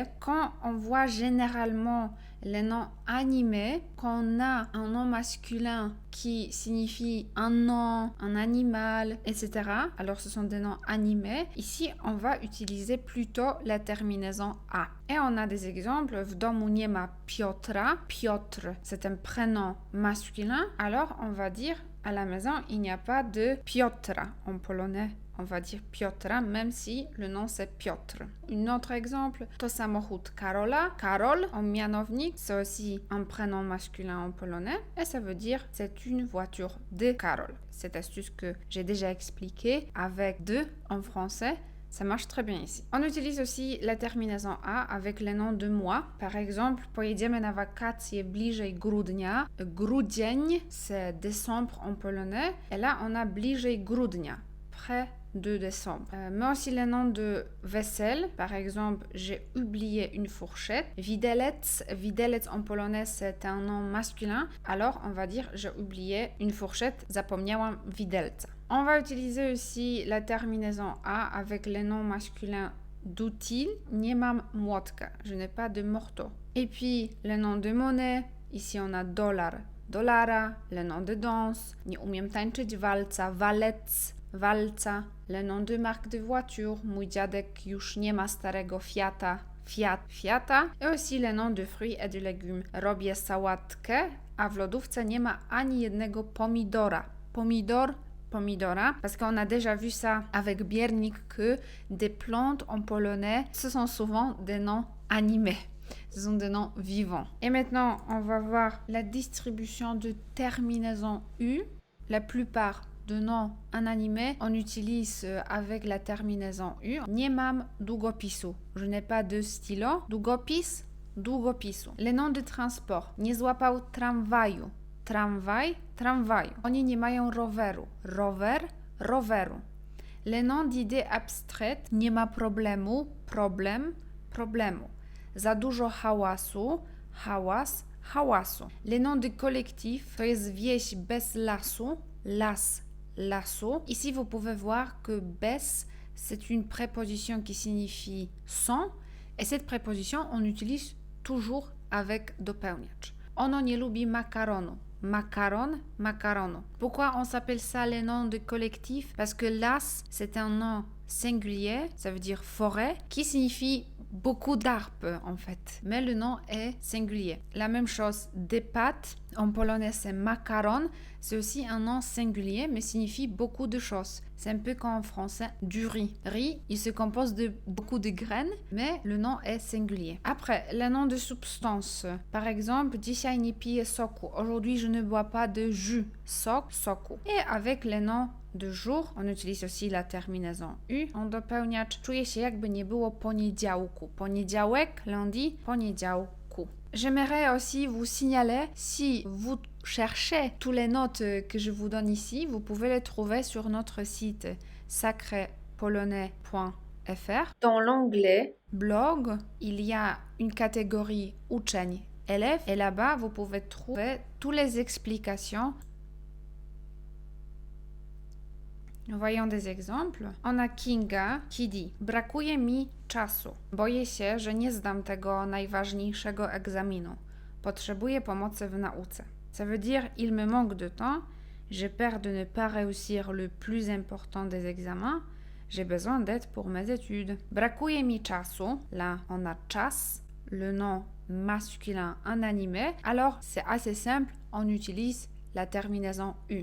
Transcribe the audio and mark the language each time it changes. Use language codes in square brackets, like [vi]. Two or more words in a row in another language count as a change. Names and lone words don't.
[fr] Quand on voit généralement les noms animés, quand on a un nom masculin qui signifie un nom, un animal, etc. Alors ce sont des noms animés. Ici, on va utiliser plutôt la terminaison A. Et on a des exemples. [pl] W domu nie ma Piotra. [fr] Piotr, c'est un prénom masculin. Alors on va dire à la maison, il n'y a pas de Piotra en polonais. On va dire Piotra, même si le nom c'est Piotr. Un autre exemple, [pl] to samochód Karola. [fr] Karol en mianownik, c'est aussi un prénom masculin en polonais et ça veut dire c'est une voiture de Karol. Cette astuce que j'ai déjà expliquée avec de en français, ça marche très bien ici. On utilise aussi la terminaison A avec les noms de mois. Par exemple, [pl] pojedziemy na wakacje bliżej grudnia. [fr] Grudzień, c'est décembre en polonais. Et là, on a [pl] bliżej grudnia, [fr] près de décembre. Mais aussi les noms de vaisselle. Par exemple, j'ai oublié une fourchette. Widelec. Widelec en polonais, c'est un nom masculin. Alors, on va dire j'ai oublié une fourchette. [pl] Zapomniałam widelca. [fr] On va utiliser aussi la terminaison A avec les noms masculins d'outils. [pl] Nie mam młotka. [fr] Je n'ai pas de marteau. Et puis, les noms de monnaie. Ici, on a dollar, dolara. Les noms de danse. [pl] Nie umiem tańczyć walca, walec, walca. [fr] Les noms de marque de voiture. [pl] Mój dziadek już nie ma starego Fiata, Fiat, Fiata. [fr] Et aussi les noms de fruits et de légumes. [pl] Robię sałatkę, a w lodówce nie ma ani jednego pomidora. Pomidor, pomidora, [fr] parce qu'on a déjà vu ça avec biernik que des plantes en polonais, ce sont souvent des noms animés. Ce sont des noms vivants. Et maintenant, on va voir la distribution de terminaison U. La plupart de noms inanimés, on utilise avec la terminaison U. [pl] Nie mam długopisu. [fr] Je n'ai pas de stylo. [pl] Długopis, długopisu. [fr] Les noms de transport. [pl] Nie złapał tramwaju. Tramwaj, tramwaju. Oni nie mają roweru. Rower, roweru. [fr] Les noms d'idées abstraites. [pl] Nie ma problemu. Problem, problemu. Za dużo hałasu. Hałas, hałasu. [fr] Les noms de collectif. [pl] To jest wieś bez lasu. Las, lasu. [fr] Ici, vous pouvez voir que bez, c'est une préposition qui signifie sans. Et cette préposition, on utilise toujours avec dopełniacz. [pl] Ono nie lubi makaronu. Makaron, makaronu. [fr] Pourquoi on s'appelle ça les noms de collectif? Parce que las, c'est un nom singulier, ça veut dire forêt, qui signifie beaucoup d'arbres en fait. Mais le nom est singulier. La même chose, des pâtes, en polonais c'est makaron, c'est aussi un nom singulier mais signifie beaucoup de choses. C'est un peu comme en français du riz. Riz, il se compose de beaucoup de graines, mais le nom est singulier. Après, le nom de substance. Par exemple, [pl] dzisiaj nie piję soku. [fr] Aujourd'hui, je ne bois pas de jus. [pl] Sok, soku. [fr] Et avec les noms de jour, on utilise aussi la terminaison U. On dopełniacz. [pl] Czuję się jakby nie było poniedziałku. Poniedziałek, lundi, poniedziałku. [fr] J'aimerais aussi vous signaler, si vous cherchez toutes les notes que je vous donne ici, vous pouvez les trouver sur notre site sacrépolonais.fr. Dans l'onglet blog, il y a une catégorie uczeń, élèves, et là-bas, vous pouvez trouver toutes les explications. Voyons des exemples. On a Kinga qui dit: [pl] brakuje mi czasu. Boję się, że nie zdam tego najważniejszego egzaminu. Potrzebuję pomocy w nauce. [fr] Ça veut dire il me manque de temps, j'ai peur de ne pas réussir le plus important des examens, j'ai besoin d'aide pour mes études. [pl] Brakuje mi czasu. [fr] Là, on a czas, le nom masculin inanimé. Alors, c'est assez simple, on utilise la terminaison U.